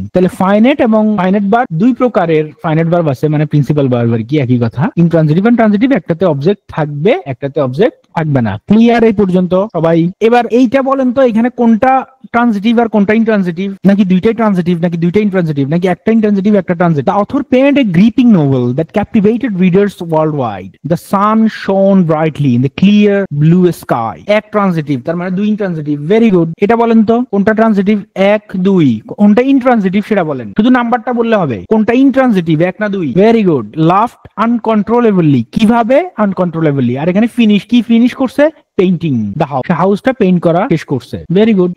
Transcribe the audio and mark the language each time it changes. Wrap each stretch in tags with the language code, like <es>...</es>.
<bn>তাহলে ফাইনাইট এবং finite verb দুই প্রকারের ফাইনাইট ভার্ব আছে, মানে প্রিন্সিপাল ভার্ব আর কি, একই কথা। ইন্ট্রানজিটিভ এন্ড ট্রানজিটিভ, একটাতে অবজেক্ট থাকবে, একটাতে অবজেক্ট থাকবে না। ক্লিয়ার এই পর্যন্ত সবাই? এবার এইটা বলেন তো, এখানে কোনটা ট্রানজিটিভ আর কোনটা ইন্ট্রানজিটিভ, নাকি দুইটাই ট্রানজিটিভ, নাকি দুইটাই ইন্ট্রানজিটিভ, নাকি একটা ইন্ট্রানজিটিভ একটা transitive?</bn> <en>The author penned a gripping novel that captivated readers worldwide. The sun shone brightly in the clear blue sky.</en> <bn>এক ট্রানজিটিভ, তার মানে দুই ইন্ট্রানজিটিভ। Very good. এটা বলেন তো কোনটা ট্রানজিটিভ, 1 2। কোনটা ইন্ট্রানজিটিভ সেটা বলেন, শুধু নাম্বারটা বললে হবে। কোনটা ইন্ট্রানজিটিভ, 1 না 2? Very good.</bn> <en>laughed uncontrollably,</en> <bn>কিভাবে আনকন্ট্রোলেবলি, আর এখানে ফিনিশ, কি ফিনিশ করছে,</bn> <en>painting the house,</en> <bn>হাউসটা পেইন্ট করা শেষ করছে। Very good.</bn>